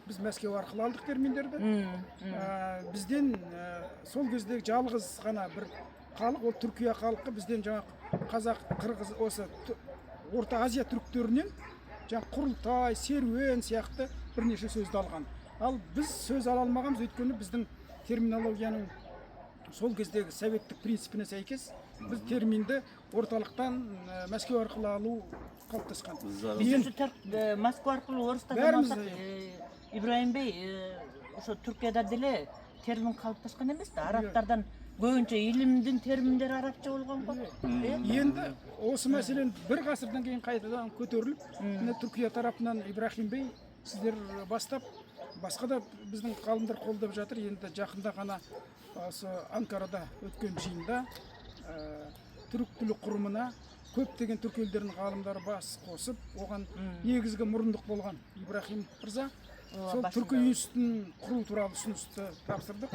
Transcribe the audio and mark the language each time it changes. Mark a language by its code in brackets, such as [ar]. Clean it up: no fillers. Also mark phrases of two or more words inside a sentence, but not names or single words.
[kk] Біз Мәскеу арқылы алдық терминдерді. Бізден сол кездегі жалғыз ғана бір халық, ол Түркия халқы бізден жаңа қазақ, қырғыз, осы Орта Азия түріктерінен жаңа құрылтай, серуен сияқты бірнеше сөзді алған. Ал біз сөз ала алмағанбыз, өйткені біздің терминологияның сол кездегі советтік принципіне сәйкес біз терминді орталықтан Мәскеу арқылы алу қалыптасқан. Біз Москва арқылы орыстардан алсақ, [ky] Ибраим бей, ошо Түркияда деле термин қалыптасқан емес та, арабтардан көбінше илимдин терминдери арабча болгон го. [kk] Енді осы мәселен бір ғасырдан кейін қайтадан көтеріліп, Түркия тарапынан Ибрахим бей сіздер бастап, басқа да біздің ғалымдар қолдап жатыр. Енді жақында ғана осы Анкарада өткен жиында түрік тілі құрымына көптеген түрк елдерінің ғалымдары бас қосып, оған негізгі мұрындық болған Ибрахим мырза сол түркі институтын құру туралы ұсынысты тапсырдық.